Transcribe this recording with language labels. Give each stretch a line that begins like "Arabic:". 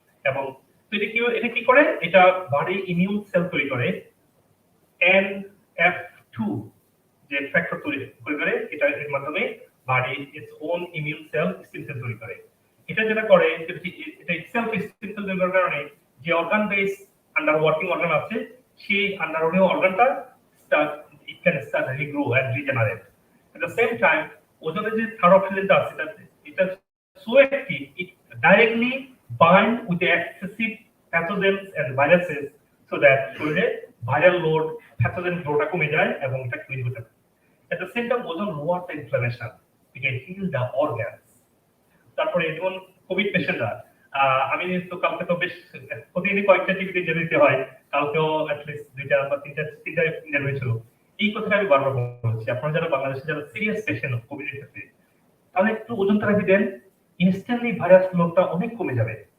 Bangla: এবং এটা কি করে, এটা বডি ইমিউন সেল তৈরি করে, NF2 যে ফ্যাক্টর তৈরি করে, এটা এর মাধ্যমে body its own immune cell stem cell তৈরি করে। এটা যেটা করে, এটা ইটসেলফ স্টিম সেল তৈরি করার কারণে যে organ base under working organ আছে, সেই under working অর্গানটা
English: it can start regrow and regenerate. At the same time,
Bangla: ওজনের যে থার্ড অক্সিজেনটা আছে, এটা
English: so active, it directly bind with the excessive pathogens and viruses so that
Bangla: শরীরে
English: viral load, pathogen flow-টা
Bangla: কমে যায় এবং এটা ক্লিন হতে পারে।
English: At the same time, ওজন lower the inflammation, it can heal the organs.
Bangla: তারপরে যেমন কোভিড পেশেন্টরা, আমি তো কালকে তো বেশ প্রতিদিনই কয়েকটা টিভিতে যেতে হয়, কালকেও অ্যাটলিস্ট 2টা বা 3টা ইন্টারভিউ ছিল। এই কথাটা আমি বারবার বলছি, আপনারা যারা বাংলাদেশে যারা সিরিয়াস পেশেন্ট কোভিডের ক্ষেত্রে, তাহলে একটু ওজন থেরাপি দেন, ইনস্ট্যান্টলি ভাইরাস লোডটা অনেক কমে যাবে।